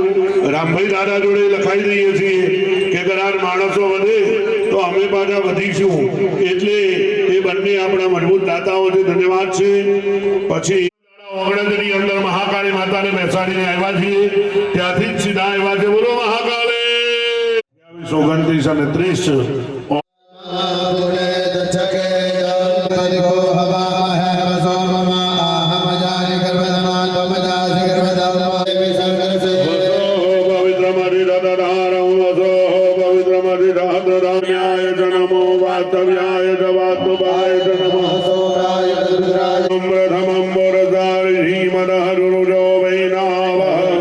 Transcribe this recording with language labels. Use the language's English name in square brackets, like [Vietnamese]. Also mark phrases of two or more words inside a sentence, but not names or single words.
[Gujarati] રામભાઈ દાદા જોડે લખાવી દઈએ છીએ કે કદાચ માણસો વધે તો અમે પાછા વધીશું. એટલે એ બંને આપણા મજબૂત દાતાઓ છે. ધન્યવાદ છે. પછી ઓગણજની અંદર મહાકાળી માતાને બેસાડીને આવ્યા છીએ, ત્યાંથી જ સીધા આવ્યા છે. બોલો મહાકાળી. [Sanskrit] 29 અને 30 नमो वास्तव्याय वास्तवाय नमः सोराय रुद्राय प्रथमं वरदारि मनहरुजो वैनावः